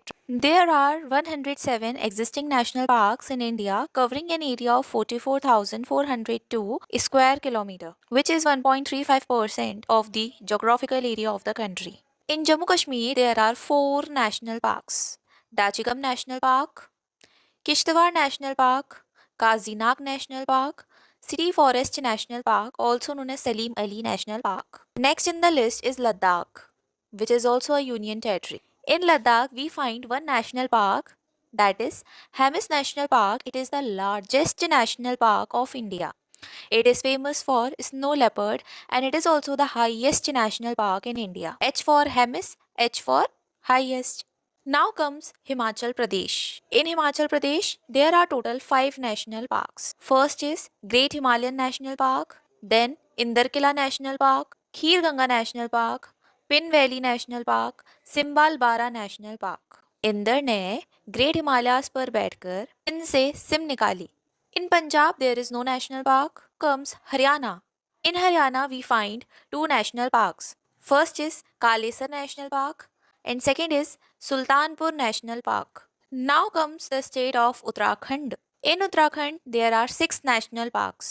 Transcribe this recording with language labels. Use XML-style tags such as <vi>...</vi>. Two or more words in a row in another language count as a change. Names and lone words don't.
<en>There are 107 existing national parks in India covering an area of 44,402 square kilometer, which is 1.35% of the geographical area of the country. In Jammu Kashmir, there are four national parks. Dachigam National Park, Kishtawar National Park, Kazinag National Park, City Forest National Park, also known as Salim Ali National Park. Next in the list is Ladakh, which is also a union territory. In Ladakh, we find one national park, that is Hemis National Park. It is the largest national park of India. It is famous for snow leopard and it is also the highest national park in India. H for Hemis, H for highest. Now comes Himachal Pradesh. In Himachal Pradesh, there are total 5 national parks. First is Great Himalayan National Park, then Indarkila National Park, Kheer Ganga National Park, Pin Valley National Park, Simbal Bara National Park.</en> <hi>इंदर ने ग्रेट हिमालयास पर बैठकर इनसे सिम निकाली.</hi> <en>In Punjab, there is no national park. Comes Haryana. In Haryana, we find two national parks. First is Kalesar National Park and second is Sultanpur National Park. Now comes the state of Uttarakhand. In Uttarakhand, there are six national parks.</en>